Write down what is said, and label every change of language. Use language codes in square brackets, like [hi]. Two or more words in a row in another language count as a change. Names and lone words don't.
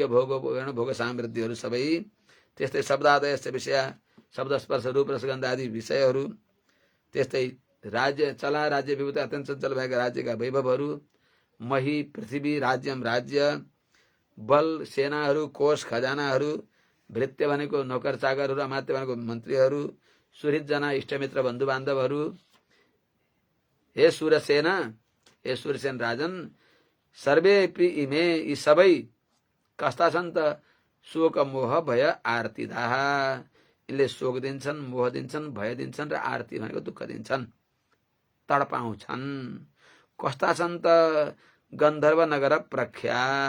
[ne] भोग समृद्धिहरू सबै त्यस्तै शब्दादयस्य विषय शब्द स्पर्श रूप रसगन्ध आदि विषयहरू त्यस्तै राज्य चला राज्य विभूत अत्यन्त चञ्चल भएका राज्यका वैभवहरू मही पृथ्वी राज्यम राज्य बल सेनाहरू कोष खजानाहरू भृत्य भनेको नौकर चाकरहरू अमात्य भनेको मन्त्रीहरू सुहृदजना इष्टमित्र बन्धु बान्धवहरू हे सूरसेना हे सूरसेन राजन [sa] सर्वे इमे [ne] यी सबै कस्ता छन् त शोक मोह भय आरतीदाह यिनले शोक दिन्छन् मोह दिन्छन् भय दिन्छन् र आरती भनेको दुःख दिन्छन् तडपाउँछन् कस्ता छन् त गन्धर्व नगर प्रख्या